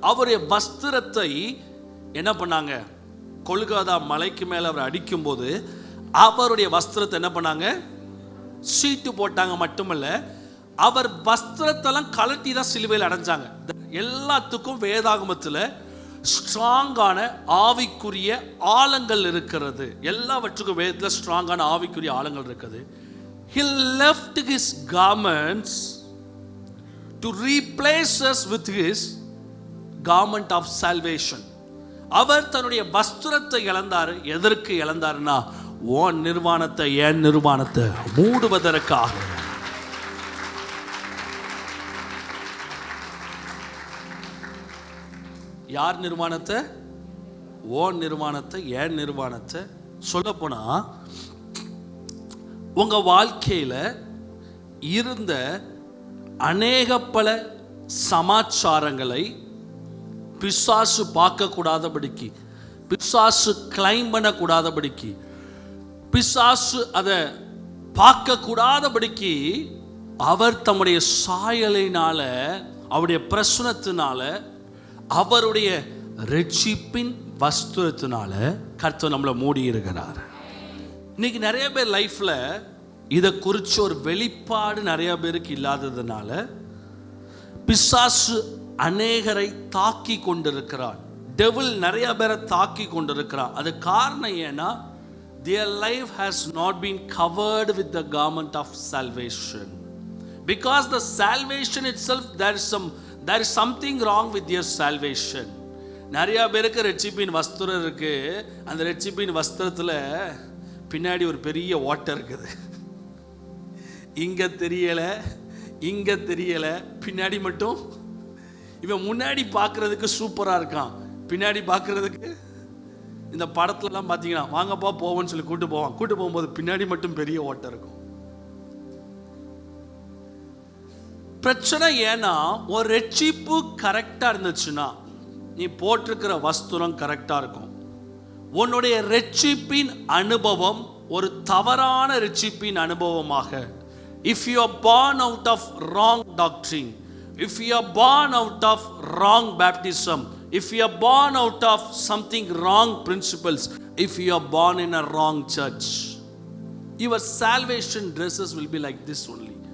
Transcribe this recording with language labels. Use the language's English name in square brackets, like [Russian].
[Tamil] அவருடைய வஸ்திரத்தை என்ன பண்ணாங்க? கொல்கத்தா மலைக்கு மேல அவர் அடிக்கும் போது அவருடைய வஸ்திரத்தை என்ன பண்ணாங்க? சீட்டு போட்டாங்க. மட்டுமல்ல, அவர் வஸ்திரத்தெல்லாம் கலட்டி தான் சிலுவையில் அடைஞ்சாங்க. எல்லாத்துக்கும் வேதாகமத்தில் ஸ்ட்ராங்கான ஆவிக்குரிய ஆழங்கள் இருக்கிறது. எல்லாவற்றுக்கும் வேதத்தில் ஸ்ட்ராங்கான ஆவிக்குரிய ஆழங்கள் இருக்குது. [English] He left his garments to replace us with his garment of salvation. [Tamil] அவர் தன்னுடைய வஸ்திரத்தை இழந்தார். எதற்கு இழந்தார்னா, ஓன் நிர்வாணத்தை, என் நிர்வாணத்தை மூடுவதற்காக. யார் நிர்வாணத்தை? ஓன் நிர்வாணத்தை, என் நிர்வாணத்தை. சொல்ல போனா உங்க வாழ்க்கையில இருந்த அநேக பல சமாச்சாரங்களை பிசாசு பார்க்க கூடாதபடிக்கு, பிசாசு கிளைம் பண்ணக்கூடாதபடிக்கு, பிசாசு அதை பார்க்க கூடாதபடிக்கு அவர் தம்முடைய சாயலினால, அவருடைய பிரசனத்தினால, அவருடைய ரட்சிப்பின் வஸ்திரத்தினால கர்த்தர் நம்மளை மூடி இருக்கிறார். இன்னைக்கு நிறைய பேர் லைஃப்ல இதை குறித்து ஒரு வெளிப்பாடு நிறைய பேருக்கு இல்லாததுனால பிசாசு அநேகரை தாக்கி கொண்டிருக்கிறான். டெவில் நிறைய பேரை தாக்கி கொண்டிருக்கிறான். அது காரணம் ஏன்னா, [English] their life has not been covered with the garment of salvation. Because the salvation itself, there is something wrong with your salvation. [Tamil] நிறைய பேருக்கு ரட்சிப்பின் வஸ்திரம் இருக்கு. அந்த ரட்சிப்பின் வஸ்திரத்தில் பின்னாடி ஒரு பெரிய ஓட்டை இருக்குது. இங்க தெரியல, இங்க தெரியல, பின்னாடி மட்டும். இவன் முன்னாடி பார்க்கறதுக்கு சூப்பரா இருக்கான், பின்னாடி பார்க்கறதுக்கு இந்த படத்துலலாம் பார்த்தீங்கன்னா வாங்கப்பா போவோன்னு சொல்லி கூட்டு போகும்போது பின்னாடி மட்டும் பெரிய ஓட்டை இருக்கும். பிரச்சனை ஏன்னா, ஒரு ரட்சிப்பு கரெக்டா இருந்துச்சுன்னா நீ போட்டிருக்கிற வஸ்திரம் கரெக்டா இருக்கும். உன்னுடைய ரட்சிப்பின் அனுபவம் ஒரு தவறான ரட்சிப்பின் அனுபவமாக, [English] if you are born out of wrong doctrine, if you are born out of wrong baptism, if you are born out of something wrong principles, if you are born in a wrong church, your salvation dresses will be like this only.